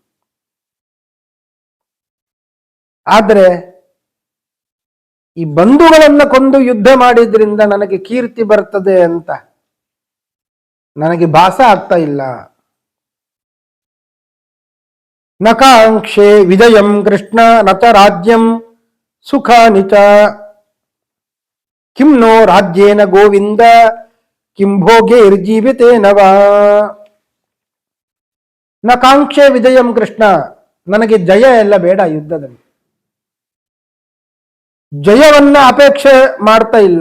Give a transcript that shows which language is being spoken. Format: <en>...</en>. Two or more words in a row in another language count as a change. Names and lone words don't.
<kn>ಆದರೆ ಈ ಬಂಧುಗಳನ್ನ ಕೊಂದು ಯುದ್ಧ ಮಾಡಿದ್ರಿಂದ ನನಗೆ ಕೀರ್ತಿ ಬರ್ತದೆ ಅಂತ ನನಗೆ ಭಾಸ ಆಗ್ತಾ ಇಲ್ಲ.</kn> <sa>ನಕಾಂಕ್ಷೆ ವಿಜಯಂ ಕೃಷ್ಣ ನಚ ರಾಜ್ಯಂ ಸುಖಾನಿ ಚ. ಕಿಂ ನೋ ರಾಜ್ಯೇನ ಗೋವಿಂದ ಕಿಂ ಭೋಗೇರ್ಜೀವಿತೇನ ವಾ. ನಕಾಂಕ್ಷೆ ವಿಜಯಂ ಕೃಷ್ಣ,</sa> <kn>ನನಗೆ ಜಯ ಎಲ್ಲ ಬೇಡ ಯುದ್ಧದಲ್ಲಿ. ಜಯವನ್ನ ಅಪೇಕ್ಷೆ ಮಾಡ್ತಾ ಇಲ್ಲ.</kn>